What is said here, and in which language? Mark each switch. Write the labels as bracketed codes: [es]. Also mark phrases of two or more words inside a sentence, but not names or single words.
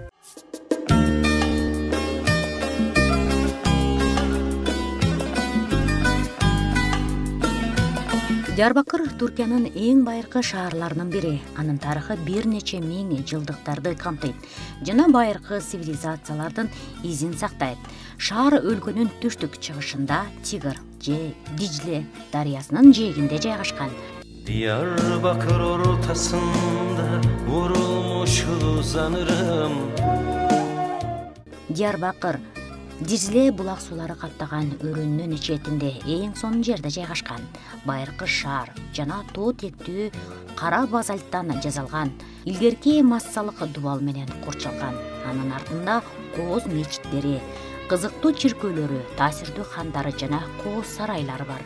[ky] Диярбакыр Туркиянын эң байыркы шаарларынын бири. Анын тарыхы бир нече миң жылдыктарды камтыйт жана байыркы цивилизациялардын изин сактайт. Шаар өлкөнүн түштүк-чыгышында Тигр же Диджле дарыясынын жээгинде жайгашкан. [tr] Diyarbakır ortasında vurulmuş uzanırım. [ky] Диярбакыр Дижле булак суулары каптаган өрөөнүнүн четинде эң сонун жерде жайгашкан. Байыркы шаар жана тоо тектүү кара базальттан жасалган. Илгерки массалык дубал менен курчалган. Анын артында кооз мечиттери, кызыктуу чиркөөлөрү, таасирдүү хандары жана кооз сарайлары бар.